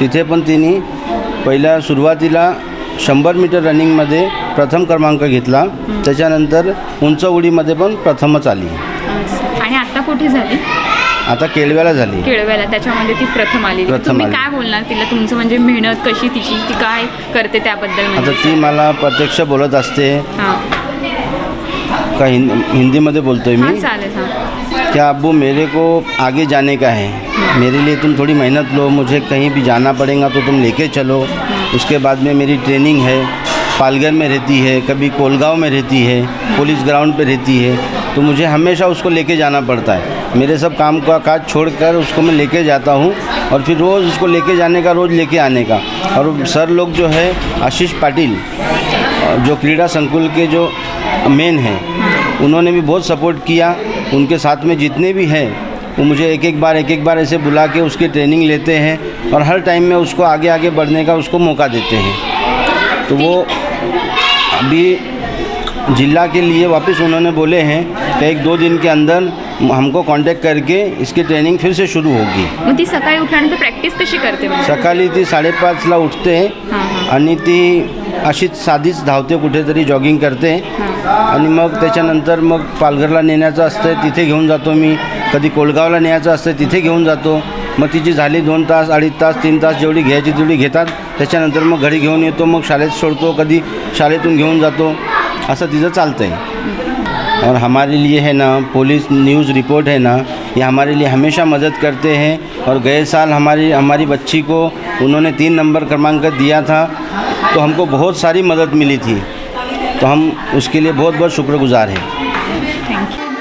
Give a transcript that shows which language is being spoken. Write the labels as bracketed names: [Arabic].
[Marathi] तिथे पण तिने पहिल्या सुरुवातीला 100 मीटर रनिंगमध्ये प्रथम क्रमांक घेतला, त्याच्यानंतर उंच उडीमध्ये पण प्रथमच आली। आणि आता कुठे झाली? आता केळव्याला झाली। केळव्याला, त्याच्यामध्ये ती प्रथम आली। तुम्ही काय बोलणार तिला? तुमचं म्हणजे मेहनत कशी तिची, ती काय करते त्याबद्दल? आता ती मला प्रत्यक्ष बोलत असते का हिंदीमध्ये बोलतोय मी, [Hindi] क्या अब्बू मेरे को आगे जाने का है, मेरे लिए तुम थोड़ी मेहनत लो, मुझे कहीं भी जाना पड़ेगा तो तुम लेके चलो। उसके बाद में मेरी ट्रेनिंग है, पालघर में रहती है, कभी कोलगांव में रहती है, पुलिस ग्राउंड पे रहती है, तो मुझे हमेशा उसको लेके जाना पड़ता है। मेरे सब काम का काज छोड़कर उसको मैं लेके जाता हूँ और फिर रोज़ उसको लेके जाने का, रोज़ लेके आने का। और सर लोग जो है आशीष पाटिल, जो क्रीडा संकुल के जो मेन हैं, उन्होंने भी बहुत सपोर्ट किया। उनके साथ में जितने भी हैं वो मुझे एक एक बार ऐसे बुला के उसकी ट्रेनिंग लेते हैं और हर टाइम में उसको आगे बढ़ने का उसको मौका देते हैं। तो वो अभी जिला के लिए वापस उन्होंने बोले हैं कि 1-2 दिन के अंदर हमको कांटेक्ट करके इसकी ट्रेनिंग फिर से शुरू होगी। [Marathi] मग ती सकाळी उठल्यानंतर प्रॅक्टिस कशी करते? सकाळी ती 5:30ला उठते आणि ती अशीच साधीच धावते, कुठेतरी जॉगिंग करते आणि मग त्याच्यानंतर मग पालघरला नेण्याचं असतं, तिथे घेऊन जातो मी। कधी कोलगावला न्यायचं असतं, तिथे घेऊन जातो। मग तिची झाली 2 तास 2.5 तास 3 तास जेवढी घ्यायची तेवढी घेतात. त्याच्यानंतर मग घरी घेऊन येतो, मग शाळेत सोडतो, कधी शाळेतून घेऊन जातो, असं तिचं चालतं आहे. [Hindi] और हमारे लिए है ना पुलिस न्यूज़ रिपोर्ट है ना, ये हमारे लिए हमेशा मदद करते हैं. और गए साल हमारी बच्ची को उन्होंने 3 नंबर क्रमांक दिया था, तो हमको बहुत सारी मदद मिली थी, तो हम उसके लिए बहुत बहुत शुक्रगुजार हैं.